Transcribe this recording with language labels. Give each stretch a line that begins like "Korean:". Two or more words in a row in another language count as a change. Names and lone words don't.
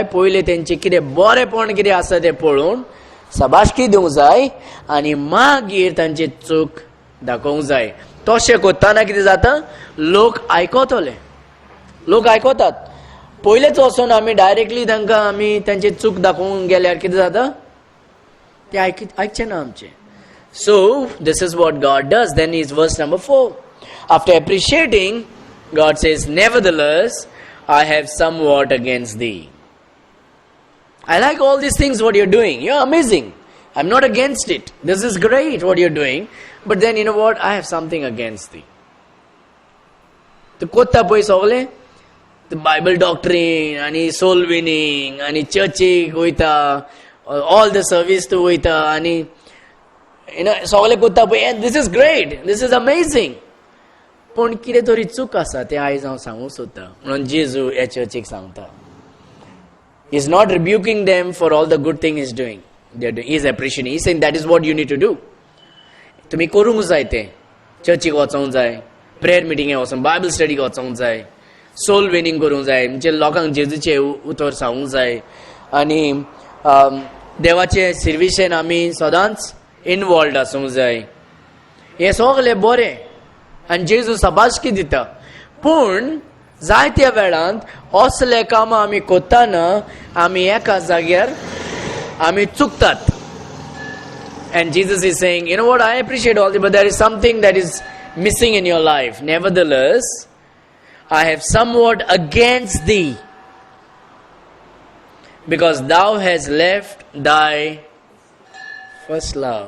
Konkani: पहिले तेंचे कितें बरेंपण कितें आसा तें पळोवन शाबासकी दिवंक जाय आनी मागीर तांचे चूक दाखोवंक जाय. तशें करतना कितें जाता? लोक आयकतले. लोक आयकतात. पयलेच वचून आमी डायरेक्टली तांकां आमी तांचे चूक दाखोवंक गेल्यार कितें जाता? ते आयकचे ना आमचे.
English: So, this is what God does. Then is verse number 4. After appreciating, God says, nevertheless, I have somewhat against thee. I like all these things what you're doing. You're amazing. I'm not against it. This is great what you're doing. But then you know what? I have something against thee. The
Konkani: kotta poi sogle,
English: the Bible doctrine, and soul winning, and church goita, all the service to goita, and
Konkani: sogle kotta poi.
English: This is great. This is amazing.
Konkani: पण कितें तरी चूक आसा तें आयज हांव सांगूंक सोदतां म्हणून जेजू ह्या चर्चीक सांगता.
English: He is not rebuking them for all the good thing he's doing. He is appreciating. He is saying that is what you need to do.
Konkani: तुमी करूंक जाय तें. चर्चीक वचोंक जाय,
English: prayer meeting
Konkani: वचोंक,
English: Bible study
Konkani: वचोंक जाय,
English: soul winning
Konkani: करूंक जाय, म्हणजे लोकांक जेजूचे उतर सांगूंक जाय, आनी देवाचे सर्विसेन आमी सदांच इनवॉल्ड आसूंक जाय. हें सगळें बरें आनी जेजू शाबासकी दिता. पूण जायत्या वेळांत असले कामां आमी करतना आमी एका जाग्यार आमी चुकतात.
English: And Jesus is saying, you know what, I appreciate all this, but there is something that is missing in your life. Nevertheless, I have somewhat against thee, because thou hast left thy first love.